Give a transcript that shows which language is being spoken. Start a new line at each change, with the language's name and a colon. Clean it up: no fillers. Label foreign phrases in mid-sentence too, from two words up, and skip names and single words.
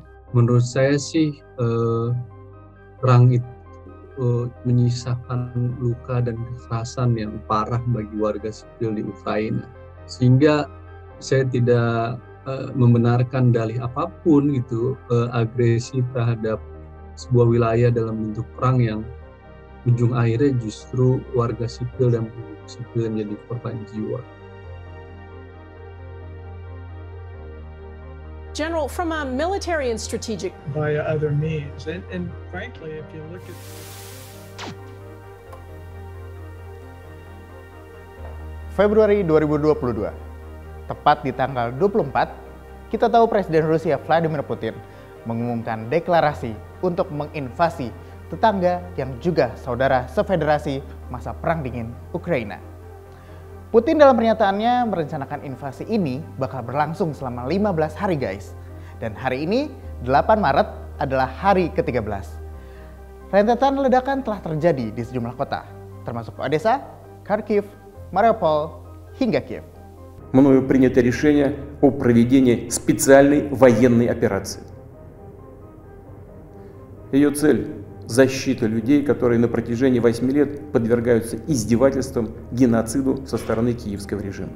Indonesian: Menurut saya sih perang itu menyisakan luka dan kekerasan yang parah bagi warga sipil di Ukraina, sehingga saya tidak membenarkan dalih apapun gitu agresi terhadap sebuah wilayah dalam bentuk perang yang ujung akhirnya justru warga sipil dan penduduk sipil yang jadi korban jiwa.
English: General, from a military and strategic via other means, and frankly, if you look at
Indonesian: Februari 2022, tepat di tanggal 24, kita tahu Presiden Rusia Vladimir Putin mengumumkan deklarasi untuk menginvasi tetangga yang juga saudara sefederasi masa Perang Dingin Ukraina. Putin dalam pernyataannya merencanakan invasi ini bakal berlangsung selama 15 hari guys. Dan hari ini, 8 Maret adalah hari ke-13. Rentetan ledakan telah terjadi di sejumlah kota, termasuk Odessa, Kharkiv, Mariupol, hingga Kiev.
Russian: Мною принято решение о проведении специальной военной операции. Ее цель – защита людей, которые на протяжении 8 лет подвергаются издевательствам, геноциду со стороны киевского режима.